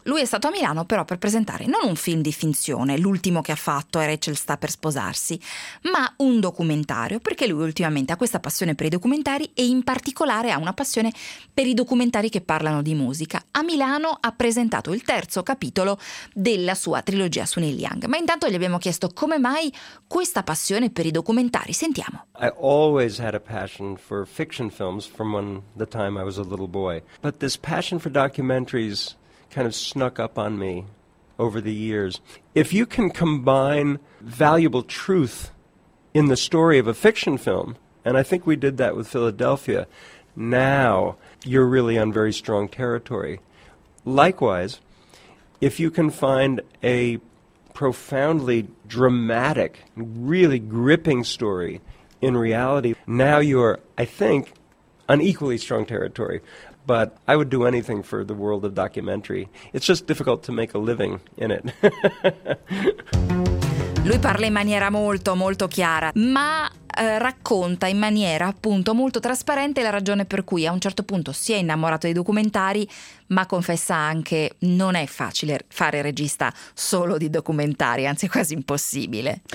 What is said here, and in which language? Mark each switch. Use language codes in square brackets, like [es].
[it] Lui è stato a Milano però per presentare non un film di finzione, l'ultimo che ha fatto è Rachel sta per sposarsi, ma un documentario, perché lui ultimamente ha questa passione per i documentari e in particolare ha una passione per i documentari che parlano di musica. A Milano ha presentato il terzo capitolo della sua trilogia su Neil Young. Ma intanto gli abbiamo chiesto come mai questa passione per i documentari. Sentiamo. [en] I always had a passion for fiction films from when the time I was a little boy. But this passion for documentaries kind of snuck up on me over the years. If you can combine valuable truth in the story of a fiction film, and I think we did that with Philadelphia, now you're really on very strong territory. Likewise, if you can find a profoundly dramatic, really gripping story in reality, now you're, I think, on equally strong territory. But I would do anything for the world of documentary. It's just difficult to make a living in it. [it] Lui parla in maniera molto, molto chiara, ma racconta in maniera appunto molto trasparente la ragione per cui a un certo punto si è innamorato dei documentari, ma confessa anche non è facile fare regista solo di documentari, anzi quasi impossibile.